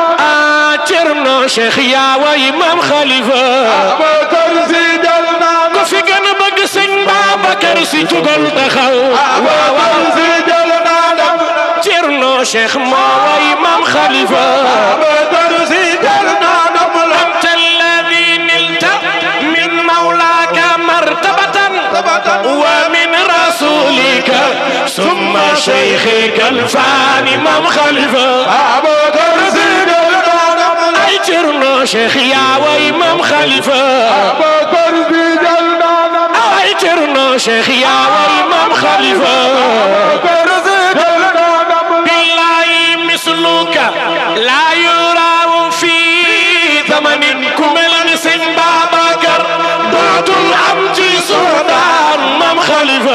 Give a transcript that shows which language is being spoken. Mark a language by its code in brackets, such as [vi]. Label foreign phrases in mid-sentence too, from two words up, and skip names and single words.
[wo] Cerno Cheikh yaa way Maam Khalifa Babacar Si jël na ko fi gën a bëgg sëñ Babacar Si jógal taxaw Babacar Si jël na Cerno Cheikh mooy Maam Khalifa Babacar Si jël na [ar] أنت الذي نلت من مولاك مرتبة ومن رسولك ثم شيخك الفاني Maam Khalifa [wo] Babacar Si jël na ay Cerno Cheikh yaa way Maam Khalifa Babacar Si jël na ay Cerno Cheikh yaa way Maam Khalifa Babacar Si jël na [ar] بالله مثلك لا يرى في زمن [wo] ku mel ni sëñ Babacar dootul am ci Suudaan Maam Khalifa